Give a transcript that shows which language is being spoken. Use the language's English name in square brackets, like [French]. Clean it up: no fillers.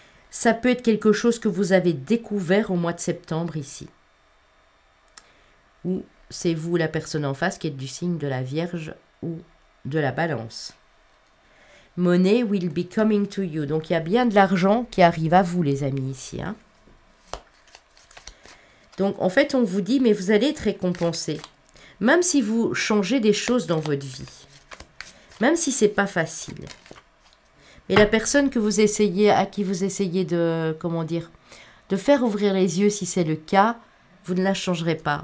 [French] Ça peut être quelque chose que vous avez découvert au mois de septembre ici. Ou c'est vous, la personne en face, qui êtes du signe de la Vierge ou de la Balance. [English] Money will be coming to you. [French] Donc, il y a bien de l'argent qui arrive à vous, les amis, ici. Donc, en fait, on vous dit, mais vous allez être récompensé. Même si vous changez des choses dans votre vie. Même si c'est pas facile. Mais la personne que vous essayez, à qui vous essayez de, comment dire, de faire ouvrir les yeux si c'est le cas, vous ne la changerez pas.